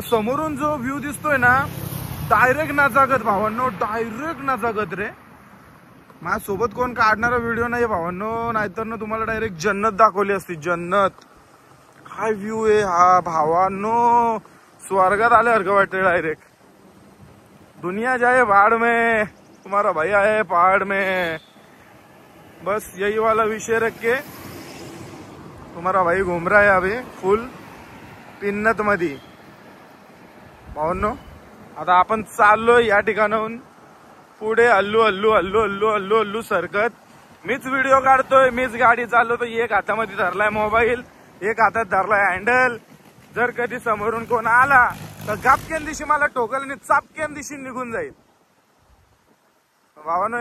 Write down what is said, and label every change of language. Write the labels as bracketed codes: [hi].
[mr] समोरून जो व्ह्यू दिसतोय ना, डायरेक्ट नाचागत भावांनो, डायरेक्ट नाचागत रे. माझ्यासोबत कोण काढणारा व्हिडिओ नाही भावांनो, नाहीतर ना तुम्हाला डायरेक्ट जन्नत दाखवली असती, जन्नत. काय व्ह्यू आहे हा भावांनो, स्वर्गात आल्यासारखं वाटतं डायरेक्ट. [hi] दुनिया जाए भाड़ में, तुम्हारा भाई आए पहाड़ में. बस यही वाला विषय रख के तुम्हारा भाई घूम रहा है अभी फुल पिन्नत [mr] मध्ये भावांनो. आता आपण चाललोय या ठिकाणाहून पुढे हल्लू सरकत. मीच व्हिडिओ काढतोय, मीच गाडी चालवतोय. एक हातामध्ये धरलाय मोबाईल, एक हातात धरलाय हँडल. जर कधी समोरून कोण आला तर गापक्यान दिशी मला ठोकल आणि चापक्यान दिशी निघून जाईल भावानो.